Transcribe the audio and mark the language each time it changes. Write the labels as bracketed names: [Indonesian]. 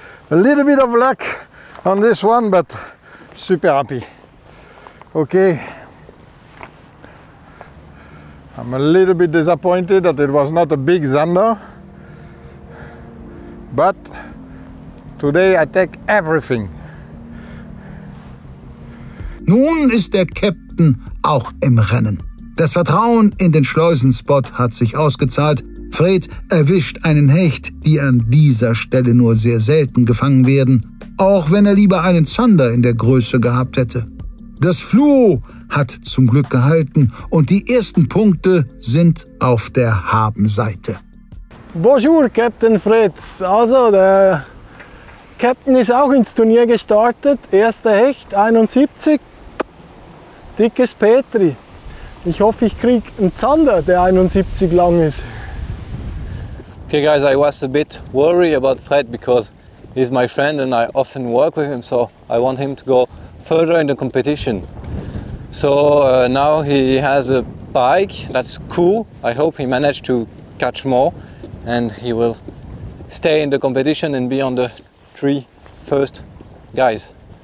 [English] A little bit of luck on this one, but super happy. Okay. I'm a little bit disappointed that it was not a big zander, but today I take everything. [German] Nun ist der Captain auch im Rennen. Das Vertrauen in den Schleusenspot hat sich ausgezahlt. Fred erwischt einen Hecht, die an dieser Stelle nur sehr selten gefangen werden, auch wenn er lieber einen Zander in der Größe gehabt hätte. Das Fluo hat zum Glück gehalten und die ersten Punkte sind auf der Habenseite. [French] Bonjour, Captain Fritz. [German] Also, der Captain ist auch ins Turnier gestartet. Erster Hecht, 71. Dickes Petri. Ich hoffe, ich kriege einen Zander, der 71 lang ist. [English] Okay guys, I was a bit worried about Fred because he's my friend and I often work with him, so I want him to go further in the competition. So now he has a bike, that's cool. I hope he managed to catch more and he will stay in the competition and be on the 3 first guys.